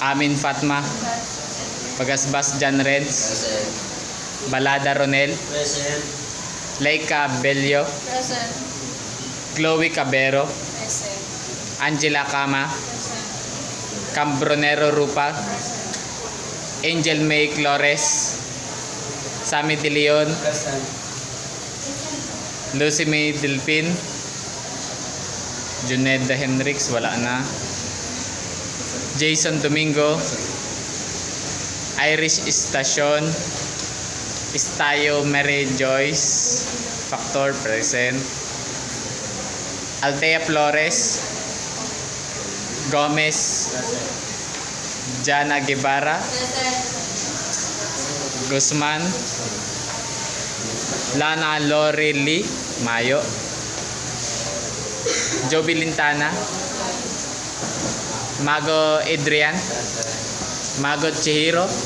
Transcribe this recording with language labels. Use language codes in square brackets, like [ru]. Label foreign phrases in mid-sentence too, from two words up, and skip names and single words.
[en] Amin Fatma, Pagasbas Jan Renz, Present. Balada Ronel, Present. Laika Bello, Present. Chloe Cabero, Present. Angela Cama, Present. Cambronero Rupa, Present. Angel May Flores, Sammy De Leon, Present. [tl] Lucy May Delpin, Juneda Henrix, wala na. [en] Jason Domingo, Irish Estacion, Estayo Mary Joyce, Factor present. Altea Flores, Gomez, Jana Guevara, Present. Guzman, Lana Lori Lee, Mayo, Joby Lintana, Mago Adrian, Mago Chihiro,